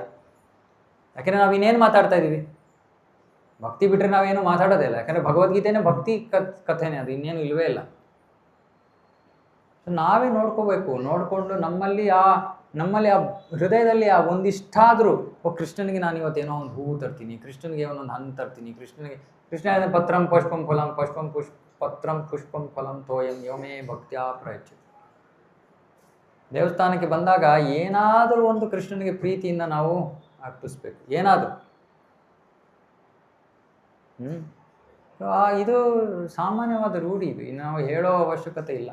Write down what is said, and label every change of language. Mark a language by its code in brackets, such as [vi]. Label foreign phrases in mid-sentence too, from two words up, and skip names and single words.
[kn] ಯಾಕೆಂದರೆ ನಾವು ಇನ್ನೇನು ಮಾತಾಡ್ತಾ ಇದ್ದೀವಿ? ಭಕ್ತಿ ಬಿಟ್ಟರೆ ನಾವೇನು ಮಾತಾಡೋದೇ ಇಲ್ಲ. ಯಾಕಂದರೆ ಭಗವದ್ಗೀತೆನೇ ಭಕ್ತಿ ಕಥೆನೇ, ಅದು ಇನ್ನೇನು ಇಲ್ಲವೇ ಇಲ್ಲ. ನಾವೇ ನೋಡ್ಕೋಬೇಕು. ನೋಡಿಕೊಂಡು ನಮ್ಮಲ್ಲಿ ಆ ಹೃದಯದಲ್ಲಿ ಆ ಒಂದಿಷ್ಟಾದರೂ, ಕೃಷ್ಣನಿಗೆ ನಾನು ಇವತ್ತೇನೋ ಒಂದು ಹೂವು ತರ್ತೀನಿ, ಕೃಷ್ಣನಿಗೆ ಒಂದೊಂದು ಹಣ್ಣು ತರ್ತೀನಿ, [sa] ಕೃಷ್ಣ ಪತ್ರಂ ಪುಷ್ಪಂ ಫಲಂ ಪತ್ರಂ ಪುಷ್ಪಂ ಫಲಂ ತೋಯಂ ಯೋಮೇ ಭಕ್ತ್ಯಾ ಪ್ರಯಚ್ಛತಿ. [kn] ದೇವಸ್ಥಾನಕ್ಕೆ ಬಂದಾಗ ಏನಾದರೂ ಒಂದು ಕೃಷ್ಣನಿಗೆ ಪ್ರೀತಿಯಿಂದ ನಾವು ಅರ್ಪಿಸ್ಬೇಕು, ಏನಾದರೂ. ಇದು ಸಾಮಾನ್ಯವಾದ ರೂಢಿ. ಇದು ನಾವು ಹೇಳೋ ಅವಶ್ಯಕತೆ ಇಲ್ಲ.